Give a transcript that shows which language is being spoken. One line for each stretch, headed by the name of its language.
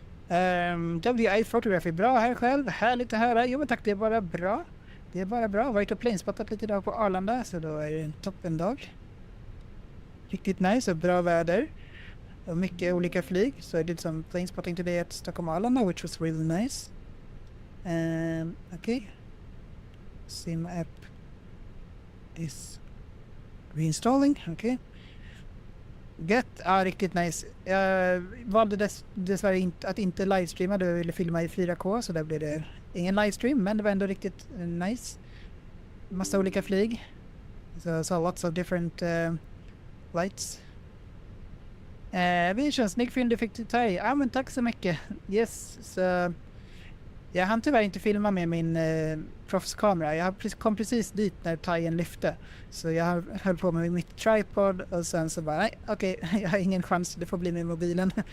Swedish: WI Photography, bra här själv. Härligt att höra. Jo men tack, det är bara bra. Varit och planespottat lite idag på Arlanda, så då är det en toppendag. Riktigt nice och bra väder. Och mycket olika flyg.
English: So I did some planespotting today at Stockholm Arlanda, which was really nice. Okay. Sim app is reinstalling.
Swedish: Okay. Gött. Ja, riktigt nice. Jag valde dessvärre att inte livestreama. Jag ville filma i 4K, så där blev det ingen livestream, men det var ändå riktigt nice. Massa olika flyg.
English: So saw lots of different lights.
Swedish: Aviation, snygg film du fick till thai. Ja, men tack så mycket. Yes, så jag hann tyvärr inte filma med min proffskamera. Jag kom precis dit när thaien lyfte. Så jag höll på med mitt tripod och sen så bara, nej, okej, jag har ingen chans, det får bli med mobilen.